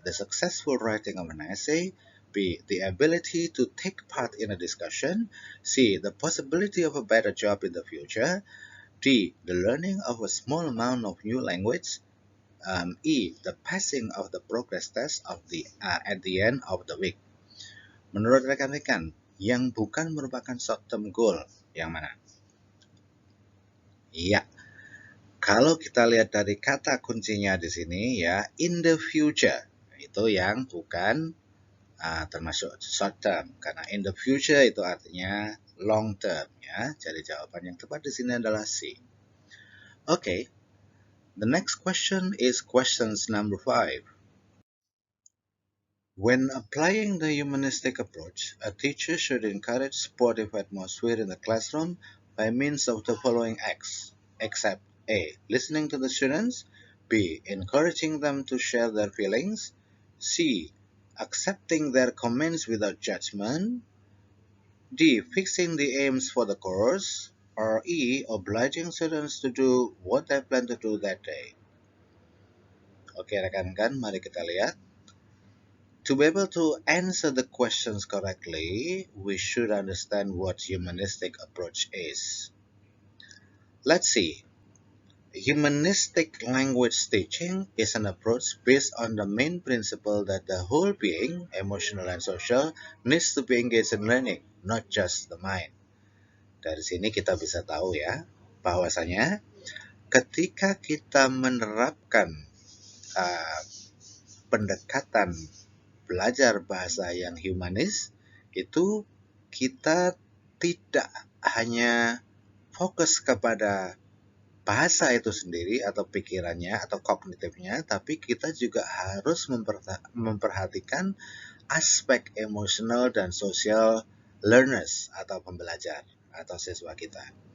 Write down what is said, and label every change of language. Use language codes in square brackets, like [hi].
[en] The successful writing of an essay. B. The ability to take part in a discussion. C. The possibility of a better job in the future. D. The learning of a small amount of new language. E. The passing of the progress test at the end of the week. [id] Menurut rekan-rekan, yang bukan merupakan short-term goal, yang mana? Iya. Kalau kita lihat dari kata kuncinya di sini ya, [en] in the future, [id] itu yang bukan termasuk short term. Karena [en] in the future [id] itu artinya long term ya. Jadi jawaban yang tepat di sini adalah C. [en] Okay, the next question is questions number 5. When applying the humanistic approach, a teacher should encourage supportive atmosphere in the classroom by means of the following acts, except A. Listening to the students, B. Encouraging them to share their feelings, C. Accepting their comments without judgment, D. Fixing the aims for the course, or E. Obliging students to do what they plan to do that day. [id] Oke rekan-rekan, mari kita lihat. [en] To be able to answer the questions correctly, we should understand what humanistic approach is. Let's see. Humanistic language teaching is an approach based on the main principle that the whole being, emotional and social, needs to be engaged in learning, not just the mind. [id] Dari sini kita bisa tahu ya, bahwasanya ketika kita menerapkan pendekatan belajar bahasa yang humanis, itu kita tidak hanya fokus kepada bahasa itu sendiri atau pikirannya atau kognitifnya, tapi kita juga harus memperhatikan aspek emosional dan sosial learners atau pembelajar atau siswa kita.